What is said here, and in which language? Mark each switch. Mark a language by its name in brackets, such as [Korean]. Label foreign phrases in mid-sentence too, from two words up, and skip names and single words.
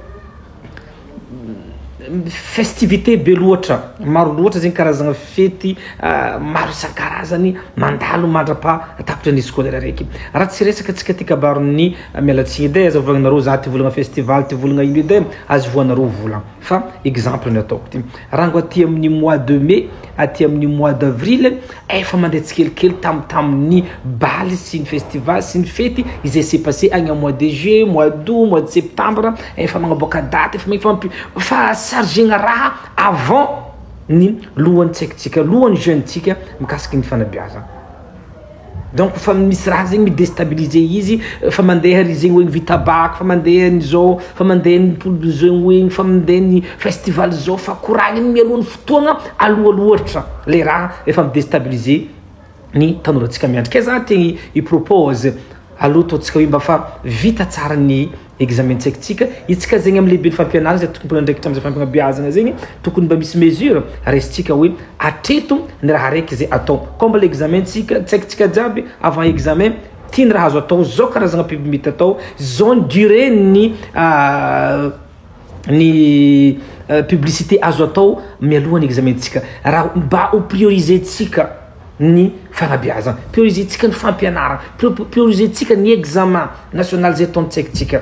[Malagasy] festivité be loatra maro loatra zegny karazagna fety maro isan-karazany mandalo mandrapa tapitra ny scolaire araiky raha tsy resaka atsika ty kabarony mialatsigny edy aza volagnanareo za ty volagna festival ty volagna ino edy azy voanareo volagna fa exemple ny ataoko ty raha ngo aty amin'ny [French] mois de mai [Malagasy] aty amin'ny [French] mois d'avril [Malagasy] efa mandeha tsikelikely tamin'ny baly sy ny festival sy ny fety izay [French] s'est passé [Malagasy] agny [French] en mois de juillet, mois d'août, mois de septembre [Malagasy] efa magnaboaka date efa fa chargena raha avant ny lohan'ny tsaikitsika lohan'ny jeunetsika mikasiky ny fanabeazana. Donc fa misy raha zegny midestabiliser izy fa mandeha ry zegny hoe vita bac fa mandeha nizao fa mandeha ny poule zegny hoe fa mandeha ny festival zao fa koragniny mialohan'ny fotoagna aloha le raha efa midestabiliser ny tanorantsika miandry. Ke za tegny i propose aloha totsika hoe mba fa vita tsara ny examen tsaikitsika itsika zegny amin'ny lehibe ny fampianarana zay tokony ndraikitra am'izay fampianabeazana zegny tokony mba misy mesure resitsika hoe atreto ny raha raiky zay atao [French] comme l'examen [Malagasy] tsaikitsika jiaby [French] avant examen [Malagasy] tiany raha azo atao zao karazagna pibimity atao zao ny durée ny publicité azo atao mialohan'ny examentsika raha mba ho prioriser-tsika ny fanabeazana prioriser-tsika ny fampianarana prioriser-tsika ny [French] examen national [Malagasy] zay ataony tsaikitsika.